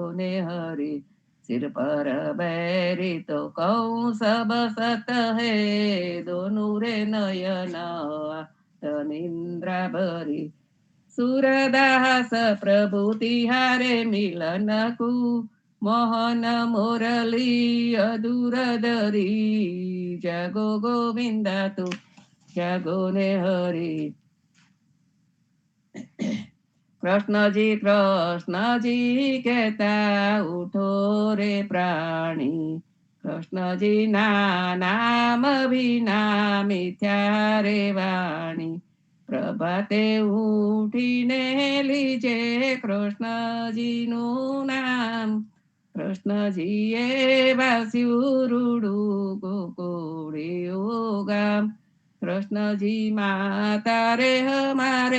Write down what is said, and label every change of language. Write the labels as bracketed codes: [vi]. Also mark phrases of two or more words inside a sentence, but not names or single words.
[hi] ने हरि सिर पर बैरी तो कहूँ सब सत है दोनों रे नयन निंद्रा भरी सूरदास प्रभु तिहारे मिलन कु मोहन मुरली अधूर धरी जागो गोविंदा तू जागो ने हरि [gu] કૃષ્ણ જી કહેતા ઉઠો રે પ્રાણી કૃષ્ણ જી ના નામ વિના મિથ્યા રે વાણી પ્રભાતે ઉઠીને લીજે કૃષ્ણજીનું નામ કૃષ્ણજીએ વાસ્યું રૂડું ગોકુળિયું ગામ કૃષ્ણજી માતા રે હમારે